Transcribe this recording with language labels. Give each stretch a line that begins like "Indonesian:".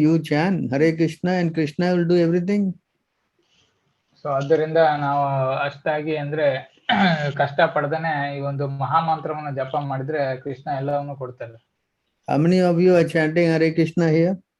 English: You chant Hare Krishna and Krishna will do everything.
Kannada: So ಆದ್ದರಿಂದ ನಾವು ಅಷ್ಟಾಗಿ ಅಂದ್ರೆ ಕಷ್ಟ ಪಡ್ದೇನೆ ಈ ಒಂದು ಮಹಾಮಂತ್ರವನ್ನು ಜಪ ಮಾಡಿದ್ರೆ ಕೃಷ್ಣ ಎಲ್ಲವನ್ನು ಕೊಡ್ತಾರೆ.
English: How many of you are chanting Hare Krishna here?